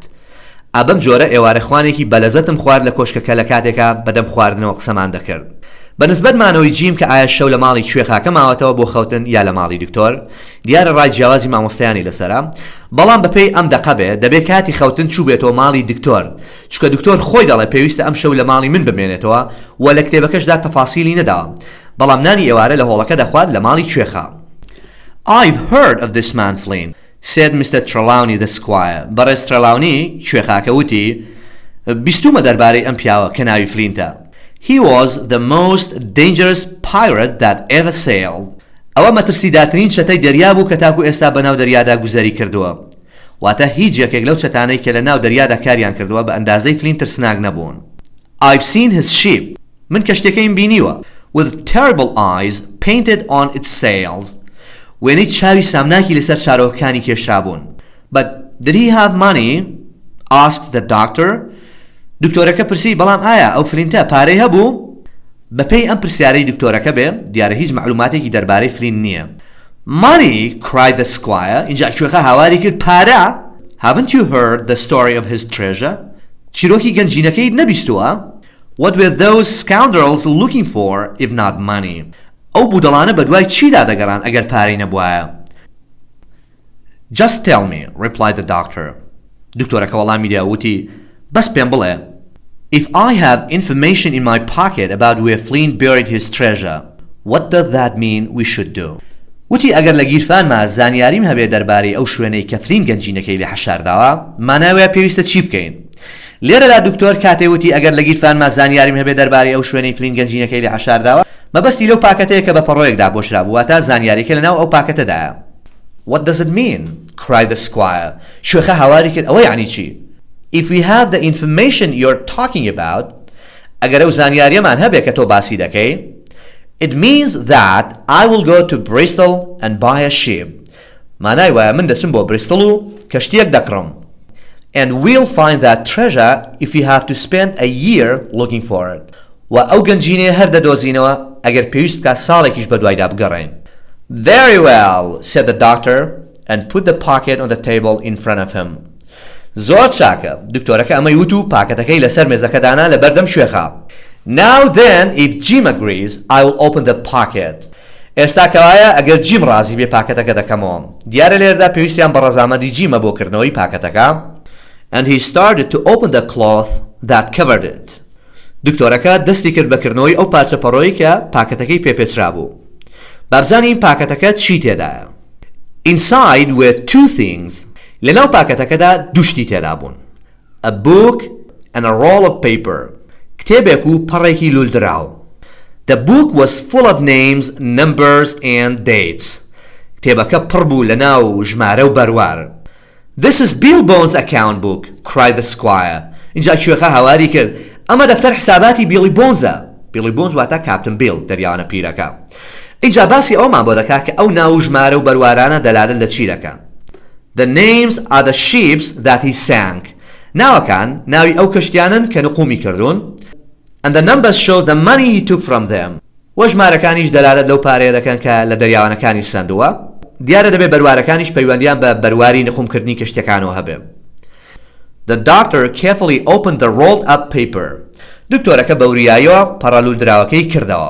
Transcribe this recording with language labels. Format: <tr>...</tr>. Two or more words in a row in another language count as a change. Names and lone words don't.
<ckb>ئەبەم جۆرە ئێوارە خوانێکی بەلەزەتم خوارد لە کۆشکەکە لە کاتێکا بەدەم خواردنەوە قسەمان دەکرد. بەنسبەت مانەوەی جیم کە ئایا شەو لە ماڵی کوێخاکە ماوەتەوە بۆ خەوتن یا لە ماڵی دکتۆر، دیارە ڕای جیاوازی مامۆستایانی لەسەرە، بەڵام بەپێی ئەم دەقەبێ دەبێت کاتی خەوتن چوو بێتەوە ماڵی دکتۆر، چونکە دکتۆر خۆی دەڵێ پێویستە ئەم شەو لە ماڵی من بمێنێتەوە و لە کتێبەکەشدا تەفاسیلی نەداوە، بەڵام نانی ئێوارە لە هۆڵەکە دەخوات لە ماڵی کوێخا.</ckb> <en>I've heard of this man Flint, said Mr. Trelawney the squire.</en> <ckb>بەڕێز ترەلاونی کوێخاکە وتی بیستومە دەربارەی ئەم پیاوە کە ناوی فلینتە.</ckb> <en>He was the most dangerous pirate that ever sailed.</en> <ckb>ئەوە مەترسیدارترین چەتەی دەریا بوو کە تاکو ئێستا بەناو دەریادا گوزەری کردووە. واتە هیچ یەکێک لەو چەتانەی کە لە ناو دەریادا کاریان کردووە بە ئەندازەی فلینت ترسناک نەبوون.</ckb> <en>I've seen his ship.</en> <ckb>من کەشتەکەیم بینیوە.</ckb> <en>With terrible eyes painted on its sails.</en> <ckb>وێنەی چاوی سامناکی لەسەر چارۆکەکانی کێشرا بوون.</ckb> <en>But did he have money? Asked the doctor.</en> <ckb>دکتۆرەکە پرسی بەڵام ئایا ئەو فلینتە پارەی هەبوو؟ بەپێی ئەم پرسیارەی دکتۆرەکە بێ دیارە هیچ معلوماتێکی دەربارەی فلینت نییە.</ckb> <en>Money, cried the squire.</en> <ckb>اینجا کوێخە هاواری کرد پارە؟</ckb> <en>Haven't you heard the story of his treasure?</en> <ckb>چیرۆکی گەنجینەکەی نەبیستووە؟</ckb> <en>What were those scoundrels looking for if not money?</en> <ckb>ئەو بودەڵانە بەدوای چیدا دەگەڕان ئەگەر پارەی نەبوایە؟</ckb> <en>Just tell me, replied the doctor.</en> <ckb>دکتۆرەکە وەڵامی دا وتی بەس پێم بڵێ.</ckb> <en>If I have information in my pocket about where Flint buried his treasure, what does that mean we should do?</en> <ckb>وتی ئەگەر لە گیرفانما زانیاریم هەبێ دەربارەی ئەو شوێنەی کە فلینت گەنجینەکەی لێ حەشارداوە، ماناوێ پێویستە چی بکەین؟ لێرەدا دکتۆر کاتێ وتی ئەگەر لە گیرفانما زانیاریم هەبێ دەربارەی ئەو شوێنەی فلینت گەنجینەکەی لێ حەشارداوە، مەبەستی لەو پاکەتەیە کە بە پەڕۆیەکدا بۆشرا بوو واتە زانیاریکە لەناو ئەو پاکەتەدایە.</ckb> <en>What does it mean? cried the squire.</en> <ckb>شوێخە هاواری کرد ئەوە یعنی چی؟</ckb> <en>If we have the information you're talking about,</en> <ckb>ئەگەر ئەو زانیاریەمان هەبێ کە تۆ باسی دەکەی,</ckb> <en>it means that I will go to Bristol and buy a ship.</en> <ckb>مانای وایە من دەچم بۆ بریستڵ و کەشتیەک دەکڕم.</ckb> <en>And we'll find that treasure if we have to spend a year looking for it.</en> <ckb>و ئەو گەنجینەیە هەر دەدۆزینەوە ئەگەر پێویست بکات ساڵێکیش بە دوایدا بگەڕێین.</ckb> <en>Very well, said the doctor and put the pocket on the table in front of him.</en> <ckb>زۆر چاکە. دکتۆرەکە ئەمەی وت و پاکەتەکەی لەسەر مێزەکە دانا لە بەردەم شوێخە.</ckb> <en>Now then, if Jim agrees, I will open the pocket.</en> <ckb>ئێستا کەوایە ئەگەر جیم ڕازی بێ پاکەتەکە دەکەمەوە. دیارە لێرەدا پێویستیان بە ڕەزامەندی جیمە بۆ کردنەوەی پاکەتەکە.</ckb> <en>And he started to open the cloth that covered it.</en> <ckb>دکتۆرەکە دەستی کرد بەکردنەوەی ئەو پارچەپەڕۆیی کە پاکەتەکەی پێپێچرا بوو. بابزانین پاکەتەکە چی تێدایە.</ckb> <en>Inside were two things.</en> <ckb>لەناو پاکەتەکەدا دوو شتی تێدا بوون.</ckb> <en>A book and a roll of paper.</en> <ckb>کتێبێک و پەڕێکی لولدراو.</ckb> <en>The book was full of names, numbers and dates.</en> <ckb>کتێبەکە پڕ بوو لەناو ژمارە و بەروار.</ckb> <en>This is Billbone's account book, cried the squire.</en> <ckb>اینجا کوێخە هاواری کرد. ئەمە دەفتەر حساباتی بیلی بۆنزە. بیلی بۆنز واتە کاپتن بیل دەریاوانە پیرەکە. اینجا باسی ئەومان بۆ دەکات کە ئەو ناو ژمارە و بەروارانە دەلالە لە چی دەکەن.</ckb> <en>The names are the ships that he sank.</en> <ckb>ناوەکان ناوی ئەو کەشتیانن کە نقومی کردوون.</ckb> <en>And the numbers show the money he took from them.</en> <ckb>و ژمارەکانیش دەلالەت لەو پارەیە دەکەن کە لە دەریاوانەکانی سندووە. دیارە دەبێ بەروارەکانیش پەیوەندیان بە بەرواری نقومکردنی کەشتەکانەوە هەبێ.</ckb> <en>The doctor carefully opened the rolled up paper.</en> <ckb>دکتۆرەکە بەوریاییەوە پەڕەلولدراوەکەی کردەوە.</ckb>